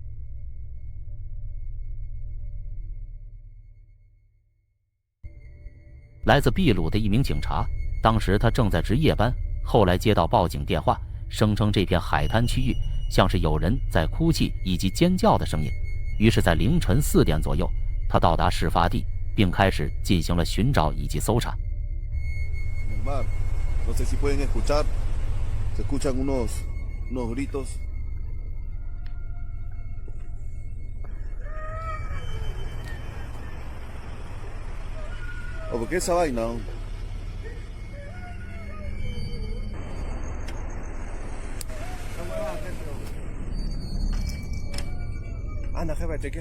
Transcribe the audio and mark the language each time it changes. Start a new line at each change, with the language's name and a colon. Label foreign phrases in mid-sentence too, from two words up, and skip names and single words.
Chinese: 来自秘鲁的一名警察，当时他正在值夜班，后来接到报警电话，声称这片海滩区域像是有人在哭泣以及尖叫的声音。于是，在凌晨4点左右，他到达事发地，并开始进行了寻找以及搜查。
Spanish: No sé si pueden escuchar. Se escuchan unos gritos. ¿O por qué esa vaina? Anda, jefe, chequea.